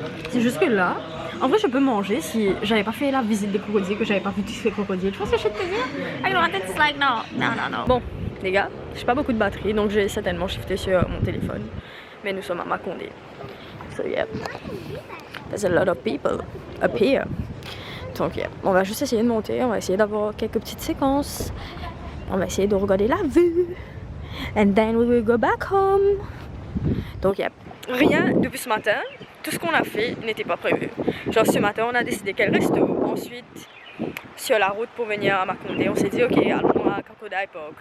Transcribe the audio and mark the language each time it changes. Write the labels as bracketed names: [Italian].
[French] C'est juste que là, en vrai, je peux manger si j'avais pas fait la visite des crocodiles, que j'avais pas vu tous ces crocodiles. Tu vois ce que je vais te dire? Avec ma tête, c'est like non. Bon, les gars, j'ai pas beaucoup de batterie, donc j'ai certainement shifté sur mon téléphone. Mais nous sommes à Macondé. [English] So yeah. There's a lot of people up here. [French] Donc yeah, on va juste essayer de monter, on va essayer d'avoir quelques petites séquences. On va essayer de regarder la vue. [English] And then we will go back home. [French] Donc yeah, rien depuis ce matin. Tout ce qu'on a fait n'était pas prévu. Genre ce matin on a décidé quel resto. Ensuite sur la route pour venir à Macoundé, on s'est dit ok allons à Crocodile Park.